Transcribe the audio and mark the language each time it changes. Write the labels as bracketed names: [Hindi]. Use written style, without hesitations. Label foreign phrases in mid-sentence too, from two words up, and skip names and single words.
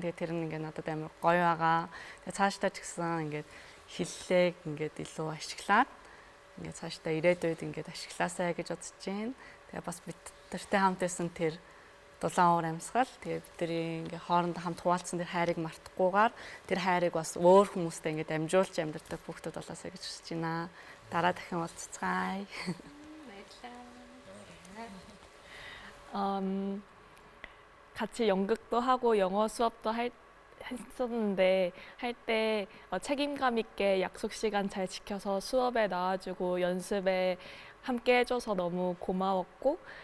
[Mongolian] Тэгээ тэр нь ингээд надад амар гоё байгаа. Тэгээ цаашдаа ч гэсэн ингээд хиллээг ингээд илүү ашиглаад ингээд цаашдаа ирээдүйд ингээд ашиглаасаа гэж бодож जैन. Тэгээ бас бидэртэй хамт байсан тэр дулаан уур амьсгал тэгээ бидний ингээ хоорондоо хамт хуваалцсан тэр хайрыг мартахгүйгээр тэр хайрыг бас өөр хүмүүстэй ингээ дамжуулж амьдардаг хүүхдүүд болоосаа гэж хүсэж байна. Дараа дахин уулзцгаая. [Korean] 같이 연극도 하고 영어 수업도 했었는데 할 때 책임감 있게 약속 시간 잘 지켜서 수업에 나와주고 연습에 함께 해줘서 너무 고마웠고